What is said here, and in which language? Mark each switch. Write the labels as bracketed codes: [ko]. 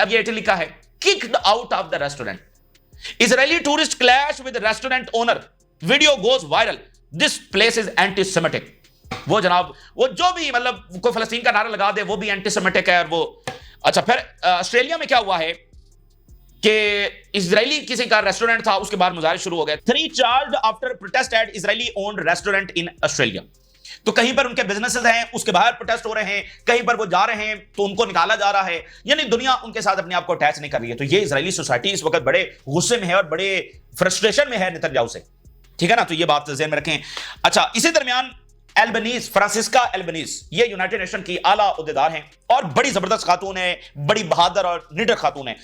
[ur] اب یہ اٹلی کا ہے, [en] Kicked out of the restaurant. Israeli tourist clash with restaurant owner, video goes viral, this place is anti semitic. [ur] وہ جناب وہ جو بھی مطلب کوئی فلسطین کا نعرہ لگا دے وہ بھی اینٹی سیمیٹک ہے. اور وہ اچھا پھر آسٹریلیا میں کیا ہوا ہے کہ اسرائیلی کسی کا ریسٹورنٹ تھا, اس کے بعد مظاہرے شروع ہو گئے. [en] 3 charged after protest at Israeli owned restaurant in Australia. [ur] تو کہیں پر ان کے بزنسز ہیں, اس کے باہر پروٹیسٹ ہو رہے ہیں, کہیں پر وہ جا رہے ہیں تو ان کو نکالا جا رہا ہے. یعنی دنیا ان کے ساتھ اپنے آپ کو اٹیچ نہیں کر رہی ہے. تو یہ اسرائیلی سوسائٹی اس وقت بڑے غصے میں ہے اور بڑے فرسٹریشن میں ہے نیتنیاہو سے, ٹھیک ہے نا. تو یہ بات ذہن میں رکھیں. اچھا اسی درمیان البنیز, فرانسسکا البنیز, یہ یونائٹڈ نیشن کی اعلیٰ عہدیدار ہیں اور بڑی زبردست خاتون ہے, بڑی بہادر اور نڈر خاتون ہے.